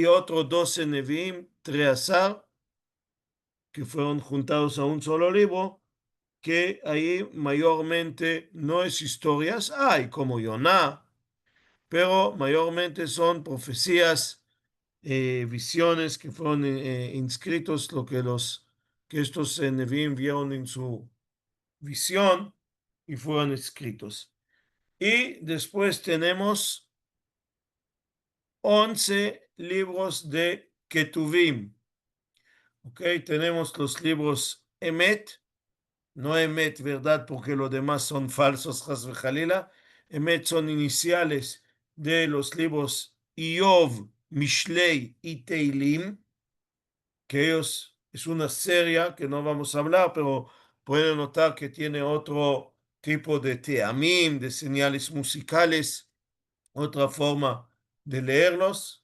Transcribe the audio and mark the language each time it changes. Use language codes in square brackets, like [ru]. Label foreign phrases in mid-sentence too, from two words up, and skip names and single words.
[es] otros 12 Nevi'im, Treasar, que fueron juntados a un solo libro, que ahí mayormente no es historias, hay como Yoná, pero mayormente son profecías, visiones que fueron inscritos, lo que estos Nevi'im vieron en su visión y fueron escritos. Y después tenemos 11 libros de Ketuvim. ¿Ok? Tenemos los libros Emet, no Emet, verdad, porque los demás son falsos, [he] חס וחלילה. [es] Emet son iniciales de los libros Iov, Mishlei y Teilim, que ellos es una serie que no vamos a hablar, pero pueden notar que tiene otro tipo de teamim, de señales musicales, otra forma de leerlos.